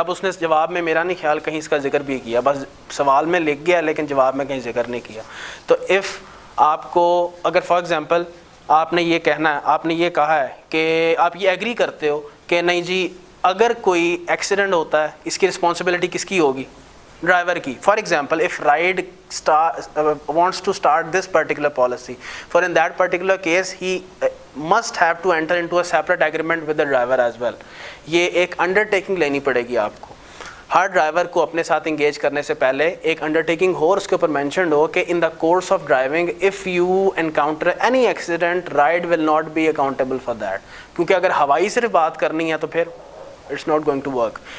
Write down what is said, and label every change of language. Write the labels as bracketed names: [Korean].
[Urdu] اب اس نے جواب میں میرا نہیں خیال کہیں اس کا ذکر بھی کیا, بس سوال میں لکھ گیا لیکن جواب میں کہیں ذکر نہیں کیا. تو اف آپ کو اگر فار ایگزامپل آپ نے یہ کہنا ہے, آپ نے یہ کہا ہے کہ آپ یہ ایگری کرتے ہو کہ نہیں جی اگر کوئی ایکسیڈنٹ ہوتا ہے اس کی رسپانسبلٹی کس کی ہوگی؟ ڈرائیور کی. [English] For example if ride wants to start this particular policy, for in that particular case he must have to enter into a separate agreement with the driver as well. [Urdu] یہ ایک undertaking لینی پڑے گی آپ کو. ہر driver کو اپنے ساتھ انگیج کرنے سے پہلے ایک انڈرٹیکنگ ہو اور اس کے اوپر مینشنڈ ہو کہ [English] In the course of driving if you encounter any accident ride will not be accountable for that. [Urdu] کیونکہ اگر ہوائی صرف بات کرنی ہے تو پھر [English] It's not going to work.